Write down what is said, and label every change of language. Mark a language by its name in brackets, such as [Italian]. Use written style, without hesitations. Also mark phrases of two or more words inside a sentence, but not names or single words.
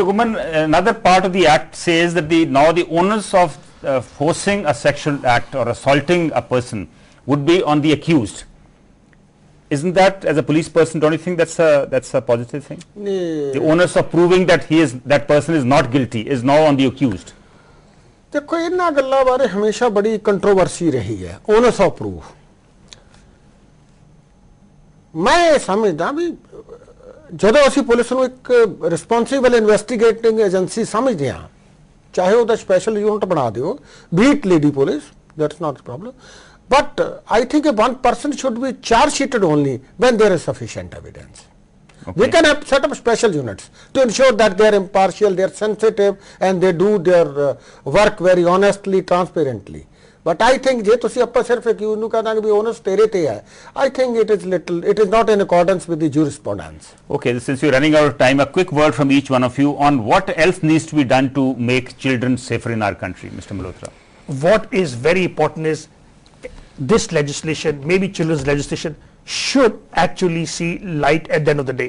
[English] Guman, another part of the act says that now the onus of forcing a sexual act or assaulting a person would be on the accused. Isn't that, as a police person, don't you think that's a positive thing? The onus of proving that that person is not guilty is now on the accused. [Punjabi] ਦੇਖੋ ਇਨ੍ਹਾਂ ਗੱਲਾਂ ਬਾਰੇ ਹਮੇਸ਼ਾ ਬੜੀ ਕੰਟਰੋਵਰਸੀ ਰਹੀ ਹੈ [English] onus of proof [Punjabi] ਮੈਂ ਸਮਝਦਾ ਭੀ ਜਦੋਂ ਅਸੀਂ ਪੁਲਿਸ ਨੂੰ ਇੱਕ [English] responsible investigating agency [Punjabi] ਸਮਝਦੇ ਹਾਂ ਚਾਹੇ ਉਹਦਾ [English] special unit [Punjabi] ਬਣਾ ਦਿਓ [English] beat lady police that's not a problem but I think one person should be charge sheeted only when there is sufficient evidence. Okay. We can have set up special units to ensure that they are impartial, they are sensitive, and they do their work very honestly, transparently. But I think [Punjabi] ਜੇ ਤੁਸੀਂ ਆਪਾਂ ਸਿਰਫ accused ਨੂੰ ਕਹਿੰਦਾ ਕਿ onus ਤੇਰੇ ਤੇ ਹੈ, [English] I think it is not in accordance with the jurisprudence. Okay, since we're running out of time, a quick word from each one of you on what else needs to be done to make children safer in our country, Mr. Malhotra. What is very important is this legislation, maybe children's legislation, should actually see light at the end of the day.